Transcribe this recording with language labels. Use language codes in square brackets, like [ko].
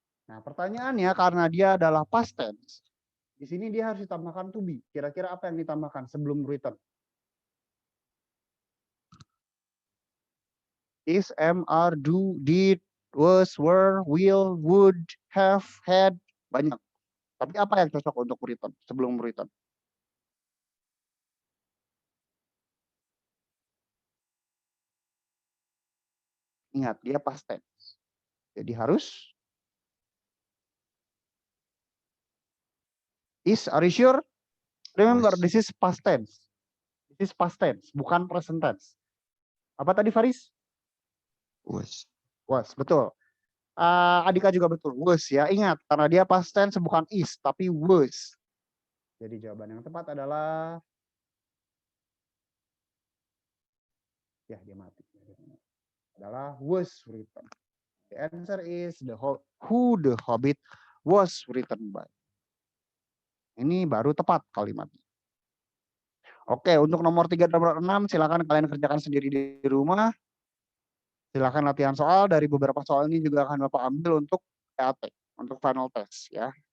[id] Nah, pertanyaannya karena dia adalah past tense, di sini dia harus ditambahkan to be. Kira-kira apa yang ditambahkan sebelum written? [en] Is, am, are, do, did, was, were, will, would, have, had, [id] banyak. Tapi apa yang cocok untuk written sebelum written? Ingat, dia past tense. Jadi harus is, [en] are you sure? Remember, Was. this is past tense. This is past tense, [id] bukan present tense. Apa tadi Faris? [en] Was. [id] Was, betul. Adika juga betul, was ya. Ingat, karena dia past tense bukan is, tapi was. Jadi jawaban yang tepat adalah ya dia mati. Adalah [en] was written. The answer is who the Hobbit was written by. [id] Ini baru tepat kalimatnya. Oke, untuk nomor 3 dan nomor 6 silakan kalian kerjakan sendiri di rumah. Silakan latihan soal, dari beberapa soal ini juga akan Bapak ambil untuk PAT, untuk final test ya.